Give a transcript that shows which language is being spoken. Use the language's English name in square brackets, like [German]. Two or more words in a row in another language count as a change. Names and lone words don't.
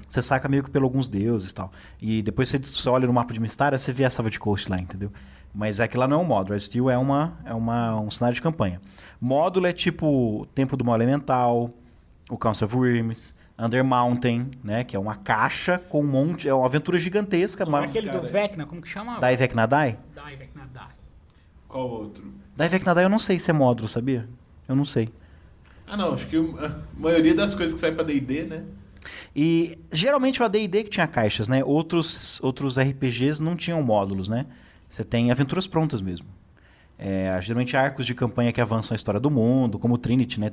[Portuguese] Você saca meio que por alguns deuses e tal. E depois você olha no mapa de Mystara, você vê a Savage Coast lá, entendeu? Mas aquilo lá não é um módulo. Red Steel é um cenário de campanha. Módulo é tipo Templo do Mal Elemental, o Council of Worms, Under Mountain, né? Que é uma caixa com um monte... É uma aventura gigantesca. Não é Mas... aquele cara. do Vecna, como que chama? Dai Vecna Dai? Dai, Vecna Dai. Qual outro? Dai Vecna Dai eu não sei se é módulo, sabia? Eu não sei. Ah, não, acho que a maioria das coisas que sai pra D&D, né? E geralmente o AD&D que tinha caixas, né? Outros RPGs não tinham módulos, né? Você tem aventuras prontas mesmo. Geralmente arcos de campanha que avançam a história do mundo, como o Trinity, né?